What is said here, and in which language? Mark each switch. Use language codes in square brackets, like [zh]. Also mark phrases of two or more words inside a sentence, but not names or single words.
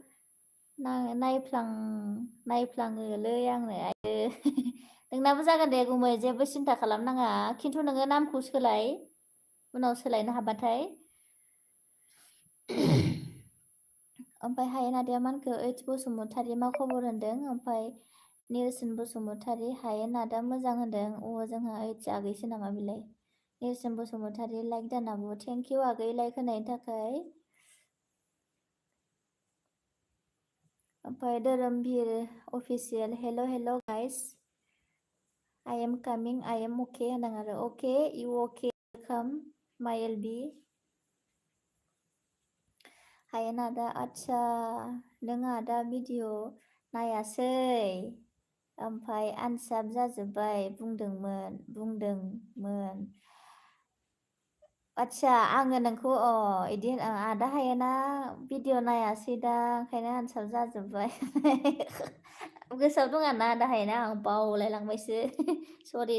[brx] नायफ्लाङोलै आंनो आयो नोंनाबो जागोन दे गुमै जेबो सिन्था खालामनाङा खिन्थु नोङो नामखौ सोलाय उनाव सोलायनो हाबाथाय ओमफ्राय हायेन आदाया मा होनखो ओइच बसुमतारि मा खबर होनदों ओमफ्राय नेरसोन बसुमतारि हायेन आदा मोजां होनदों जोंहा ओइच आगैसो नामा बिलाय नेरसोन बसुमतारि लाइक दानाबो [en] thank you [brx] आगै लाइक होनायनि थाखाय ओमफ्राय धोरोमभिर अफिसियेल हेल' गाइस [en] I am coming I am okay [brx] होनदों आरो [en] okay you okay welcome my LB [brx] हायेन आदा आच्छा नों आदा भिडिअ नायासै ओमफ्राय आनसाब जाजोब्बाय बुंदोंमोन आच्छा आङो नोंखौ इदि आदा हायेना भिडिअ नायासै दा ओंखायनो आनसाब जाजोब्बाय गोसोआव दङ ना आदा हायेना आं बावलायलांबायसो सरि